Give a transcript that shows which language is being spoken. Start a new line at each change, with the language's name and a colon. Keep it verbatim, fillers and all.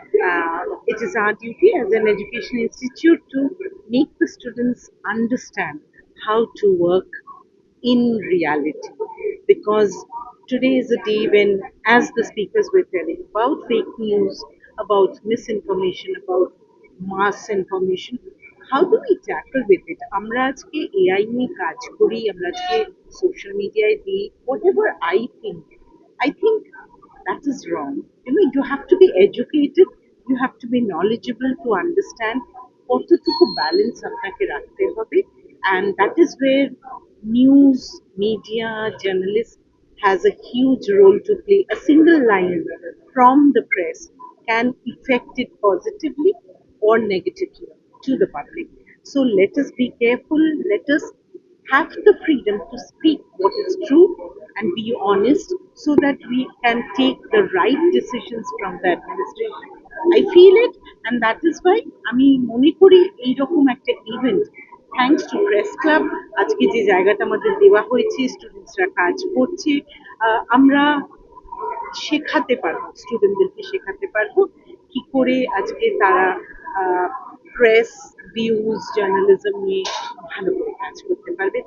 English: Uh, it is our duty as an education institute to make the students understand how to work in reality. Because today is a day when, as the speakers were telling, about fake news, about misinformation, about mass information, how do we tackle with it?
Bangla: আমরা আজকে AI নিয়ে কাজ করি, আমরা আজকে social মিডিয়ায় দিই,
English: whatever I think, I think that is wrong. You know, you have to be educated, you have to be knowledgeable to understand
Bangla: কতটুকু ব্যালেন্স আপনাকে রাখতে হবে,
English: and that is where news, media, journalists has a huge role to play. A single line from the press can affect it positively or negatively to the public. So let us be careful, let us have the freedom to speak what is true and be honest so that we can take the right decisions from the administration. I feel it, and that is why
Bangla: আমি মনে করি এইরকম একটা event, thanks to press club, আজকে যে জায়গাটা আমাদের দেওয়া হয়েছে, স্টুডেন্টসরা কাজ করছে, আমরা শেখাতে পারবো, স্টুডেন্টদেরকে শেখাতে পারবো কি করে আজকে তারা প্রেস, ভিউজ, জার্নালিজম নিয়ে ভালো করে কাজ করতে পারবে।